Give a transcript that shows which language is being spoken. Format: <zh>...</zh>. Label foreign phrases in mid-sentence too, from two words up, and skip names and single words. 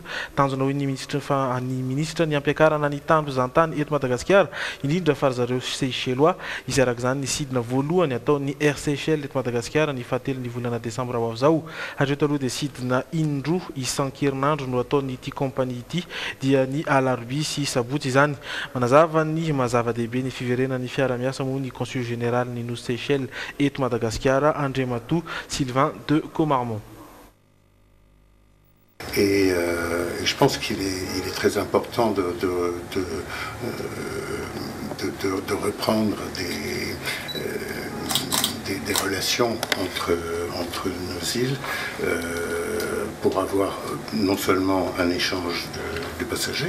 <mg>Tanjona hoe ny ministra ny ampiakarana ny tandro zantany eto Madagasikara indrindra fa zareo Seychellois izay araka izany ny sidina voalohany ataon'ny Air Seychelles eto Madagasikara ny fahatelo ny volana desambra ho avy. Hatreto aloha dia sidina indroa isan-kerinandro no ataon'ny ity kompania ity dia ny alarobia sy sabotsy izany. Manazava ny mazava-dehibe ny fiverenan'ny fiara-miasa moa ny</mg> <fr>consul général</fr> <mg>ny nosy Seychelles eto Madagasikara André Matou Sylvain de Comarmont.</mg> <fr>Et je pense qu'il est très important de reprendre des relations entre nos îles pour avoir non seulement un échange de passagers.</fr>